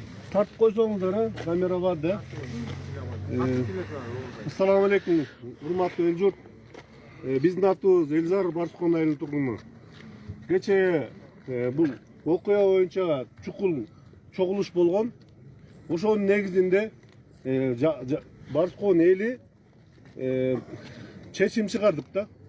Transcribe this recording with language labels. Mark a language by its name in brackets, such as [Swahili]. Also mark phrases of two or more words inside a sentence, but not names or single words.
[Kyrgyz] Tartıp koysanızlar ha, kamera var da. [Arabic] Assalamu alaikum, [Kyrgyz] hurmatlı el jurt. Биздин атыбыз Элзар Барсукан айылынын тургуну. Кечээ бул окуя боюнча чукул чогулуш болгон. Ошонун негизинде Барсукан эли чечим чыгардык да.